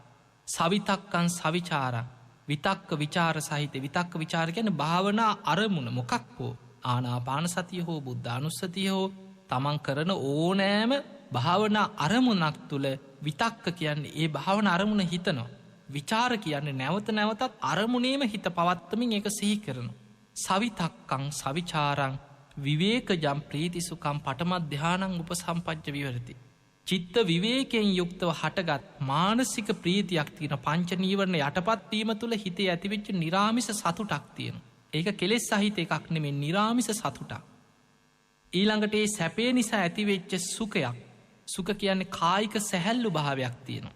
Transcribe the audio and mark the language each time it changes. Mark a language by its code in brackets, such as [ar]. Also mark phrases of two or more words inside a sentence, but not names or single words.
[pi] සවිතක්කං සවිචාරං [si] විතක්ක විචාර සහිත විතක්ක විචාර කියන්නේ භාවනා අරමුණ මොකක් හෝ ආනාපාන සතිය හෝ බුද්ධානුස්සතිය හෝ තමන් කරන ඕනෑම භාවනා අරමුණක් තුල විතක්ක කියන්නේ ඒ භාවනා අරමුණ හිතනවා. විචාර කියන්නේ නැවත නැවතත් අරමුණේම හිත පවත්තමින් ඒක සිහි කරනවා. [pi] සවිතක්කං සවිචාරං විවේකජම් ප්‍රීතිසුඛං පඨම ධානං උපසම්පජ්ජ විහෙරති. [si] චිත්ත විවේකයෙන් යුක්තව හටගත් මානසික ප්‍රීතියක් තියෙන පංච නීවරණ යටපත් වීම තුළ හිතේ ඇතිවෙච්ච නිරාමිස සතුටක් තියෙන. ඒක කෙලෙස් සහිත එකක් නෙමෙයි නිරාමිස සතුටක්. ඊළඟට ඒ සැපේ නිසා ඇතිවෙච්ච සුඛයක්. සුඛ කියන්නේ කායික සැහැල්ලු භාවයක් තියෙනවා.